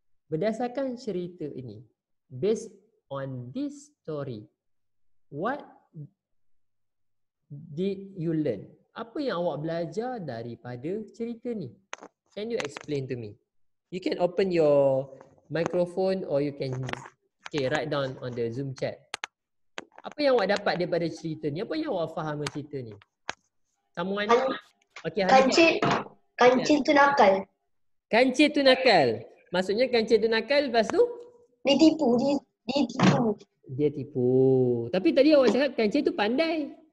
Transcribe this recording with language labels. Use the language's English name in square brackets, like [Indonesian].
[Malay] Berdasarkan cerita ini, [English] based on this story, what did you learn? [Malay] Apa yang awak belajar daripada cerita ni? [English] Can you explain to me? You can open your microphone or you can write down on the Zoom chat. [Malay] Apa yang awak dapat daripada cerita ni? Apa yang awak faham dengan cerita ni? [English] Someone? Okay, [Malay] Hanifah. Kancil tu nakal. Kancil tu nakal. Maksudnya kancil tu nakal, lepas tu? Dia tipu. Dia tipu. Dia tipu. Tapi tadi awak cakap kancil tu pandai.